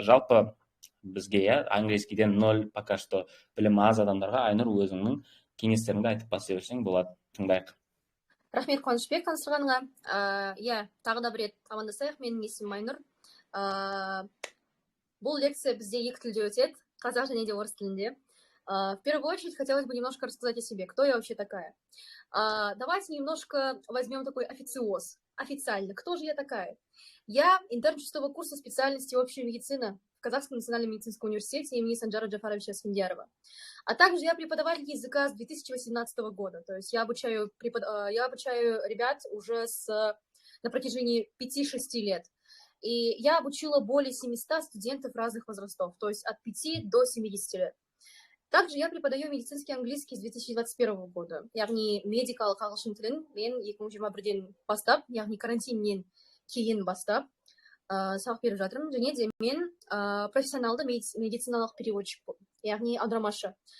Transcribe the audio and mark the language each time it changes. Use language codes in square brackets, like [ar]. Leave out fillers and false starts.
[kk] Жалпы бізге английскийден 0 пока что білімі аз адамдарға Айнұр өзіңнің кеңестеріңді айтып бастай берсең болады. Тыңдайық. Рахмет, Қуанышбек, таныстырғаныңа. Тағы да бір рет амандасайық. Менің есімім Айнұр. Бұл лекция бізде 2 тілде өтеді, қазақ және де орыс тілінде. [ru] В первую очередь хотелось бы немножко рассказать о себе, кто я вообще такая. Давайте немножко возьмем такой официоз. Официально, кто же я такая? Я интерн 6-го курса специальности общая медицина в Казахском национальном медицинском университете имени Санжара Джафаровича Асфендиярова. А также я преподаватель языка с 2018 года. То есть я обучаю ребят уже на протяжении 5-6 лет. И я обучила более 700 студентов разных возрастов, то есть от 5 до 70 лет. Также я преподаю медицинский английский с 2021 года. [kk] Яғни медикалық ағылшын тілін мен 2021-ден бастап, яғни карантиннен кейін бастап, сабақ беріп жатырмын. Және де мен профессионалды медициналық переводчик, яғни аудармашы.